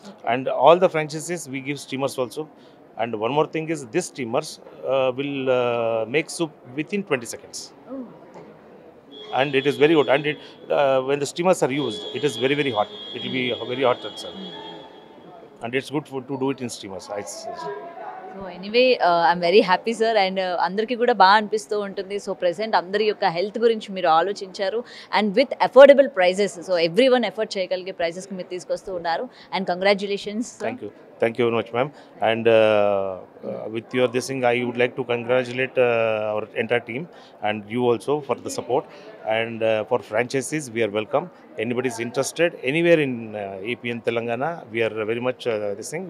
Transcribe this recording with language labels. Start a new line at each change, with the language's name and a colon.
English: And all the franchises we give steamers also. And one more thing is this steamers will make soup within 20 seconds. Oh. And it is very hot. And it, when the steamers are used, it is very, very hot. It will be very hot itself. And it's good to do it in steamers. So anyway I'm very happy sir. And
Telugu: అందరికీ కూడా బాగా అనిపిస్తూ ఉంటుంది. So present అందరి యొక్క health గురించి మీరు ఆలోచించారు
English: And with affordable prices.
Telugu: So every one afford చేయగలిగే ప్రైజెస్కి మీరు తీసుకొస్తూ ఉన్నారు.
English: And congratulations. Thank you very much, ma'am. And with your this thing, I would like to congratulate our entire team and you also for the support. And for franchises, we are welcome. Anybody is interested anywhere in AP and Telangana, we are very much this thing.